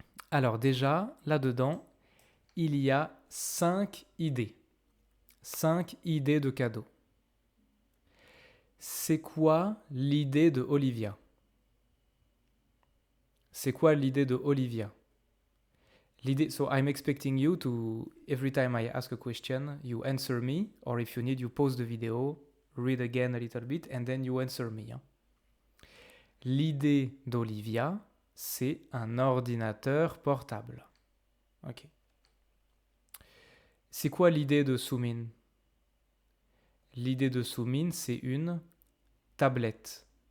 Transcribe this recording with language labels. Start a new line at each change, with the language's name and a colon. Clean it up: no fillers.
French: Alors déjà, là-dedans, il y a 5 idées. 5 idées de cadeaux. C'est quoi l'idée de Olivia? C'est quoi l'idée de Olivia?
English: L'idée, so I'm expecting you to, every time I ask a question, you answer me, or if you need, you pause the video, read again a little bit, and then you answer me. Hein.
French: L'idée d'Olivia, c'est un ordinateur portable. Ok. C'est quoi l'idée de Soumin? L'idée de Soumin, c'est une tablette.